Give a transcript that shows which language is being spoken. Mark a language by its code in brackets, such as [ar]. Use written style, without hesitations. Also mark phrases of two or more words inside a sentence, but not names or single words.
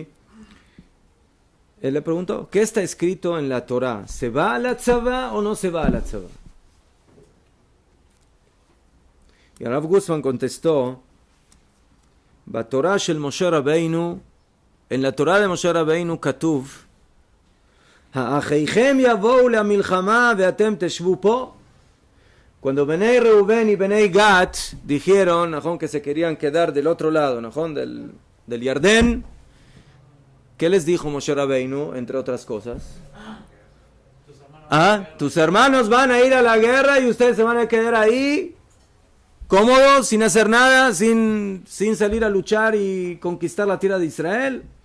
[es] Él le preguntó, ¿qué está escrito en la Torá? ¿Se va a la tzavá o no se va a la tzavá? Y Rav Gustman contestó, en la Torá de Moshe Rabbeinu [he] כתוב, האחיכם יבואו למלחמה ואתם תשבו פה. [es] Cuando Benei Reuben y Benei Gat dijeron, que se querían quedar del otro lado, del Yardén, ¿qué les dijo Moshe Rabbeinu, entre otras cosas? Tus hermanos van a ir a la guerra y ustedes se van a quedar ahí, cómodos, sin hacer nada, sin salir a luchar y conquistar la tierra de Israel.